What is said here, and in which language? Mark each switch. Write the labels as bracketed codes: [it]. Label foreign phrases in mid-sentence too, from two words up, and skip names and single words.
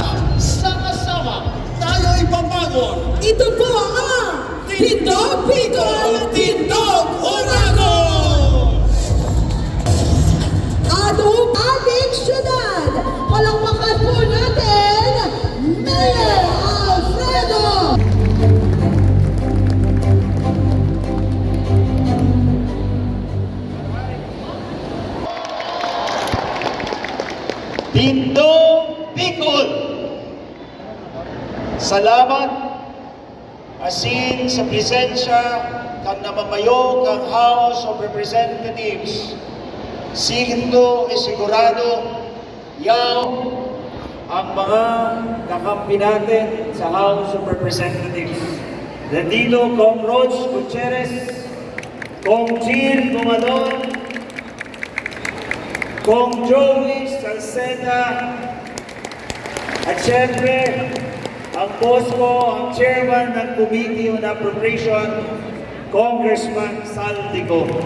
[tl] Sama-sama, tayo'y babangon! Ito po ang Tindog Bicol, Tindog Oragon! Atong ating syudad, palakpakan po natin, Mayor Alfredo! Tindog Bicol! [bik] Salamat asin sa presensya kang namamayo kang House of Representatives. [tl] Sigito sigurado yaw ang mga kakampi natin sa House of Representatives. Nandito Kong Rhodes Gutierrez, Kong Jill Gumadon, Kong Joey Salceda, at syempre, ang boss ko, ang chairman ng Committee on Appropriation, Congressman Saldico.